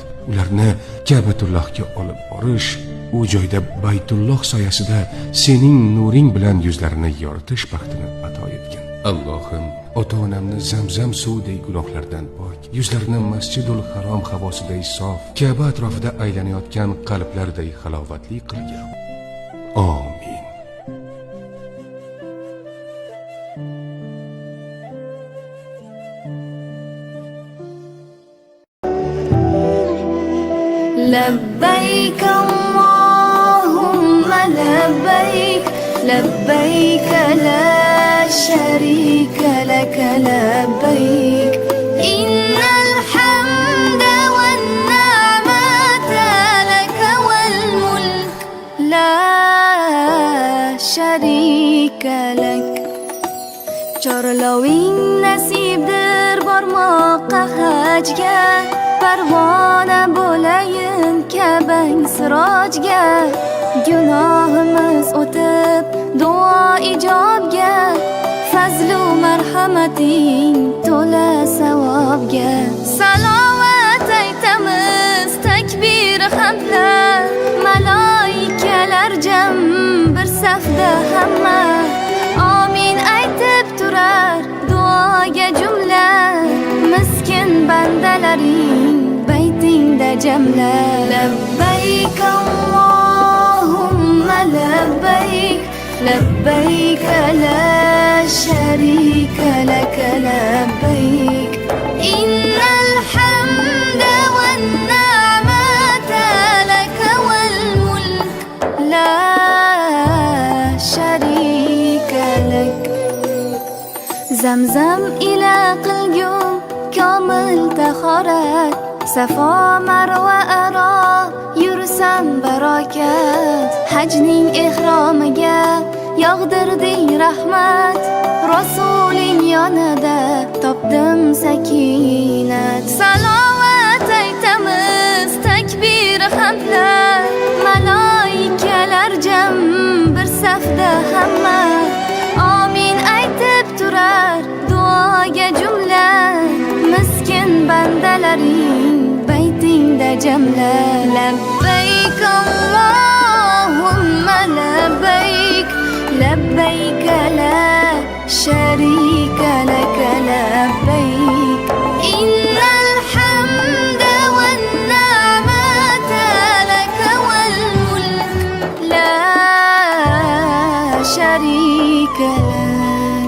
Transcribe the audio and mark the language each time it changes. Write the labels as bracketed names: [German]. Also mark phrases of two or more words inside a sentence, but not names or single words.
[Uzbek] Ularni Ka'batullohga olib borish, u joyda Baytulloh soyasida sening nuring bilan yuzlarini yoritish baxtini ato etgin. Allohim, ota-onamni Zamzam suvidagi gunohlardan pok, yuzlarini Masjidul Harom havosiday sof, Ka'ba atrofida aylanayotgan qalblarday halovatli qilgin. Amin. [Arabic] لبيك اللهم لبيك لبيك لا شريك لك لبيك إن الحمد والنعمة لك والملك لا شريك لك [Uzbek] Chorloving nasibdir bormoqqa hajga, parvona bo'layin Ka'bang sirojga. Gunohimiz o'tib duo ijobga, fazlu marhamating to'la savobga. Salovat aytamiz takbir hamdlar, malaikalar jam bir safda hamma. Amin aytib turar duoga jumla, miskin bandalaring baytingda jamla. [Arabic] لبيك اللهم لبيك لبيك لا شريك لك لبيك إن الحمد والنعمة لك والملك لا شريك لك. [Uzbek] Zamzam ila qilgum komil tahorat, Safo Marva aro yursam barokat. Hajning ehromiga yog'dirding rahmat, Rasuling yonida topdim sakinat. Salovat aytamiz takbir hamdlar, malaikalar jam bir safda hamma. Amin aytib turar duoga jumla, miskin bandalaring baytingda jamla. [Arabic] لبيك اللهم لبيك لبيك لا شريك لك لبيك إن الحمد والنعمة لك والملك لا شريك لك.